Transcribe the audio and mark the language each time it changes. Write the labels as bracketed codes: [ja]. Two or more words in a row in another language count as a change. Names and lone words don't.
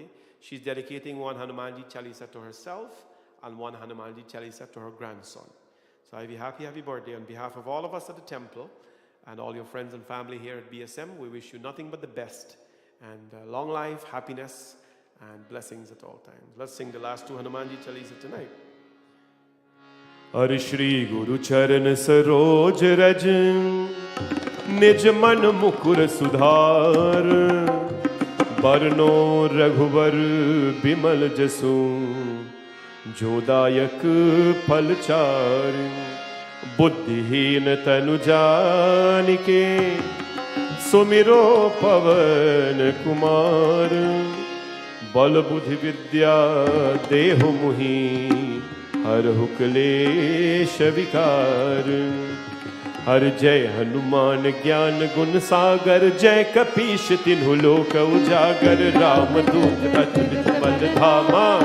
[en] She's dedicating one Hanumanji Chalisa to herself and one Hanumanji Chalisa to her grandson. So Ivy, happy birthday. On behalf of all of us at the temple and all your friends and family here at BSM, we wish you nothing but the best and long life, happiness, and blessings at all times. Let's sing the last two Hanumanji Chalisa tonight. [awa] हरि श्री गुरु चरण सरोज रज निज मन मुकुर सुधार बरनो रघुवर बिमल जसु जोदायक पलचार बुद्धिहीन तनु जानिके सुमिरो पवन कुमार बल बुद्धि विद्या देहु मुहि हर हुक्लेश विकार हर जय हनुमान ज्ञान गुण सागर जय कपीश तिन्हु लोक उजागर रामदूत अतुलित बल धामा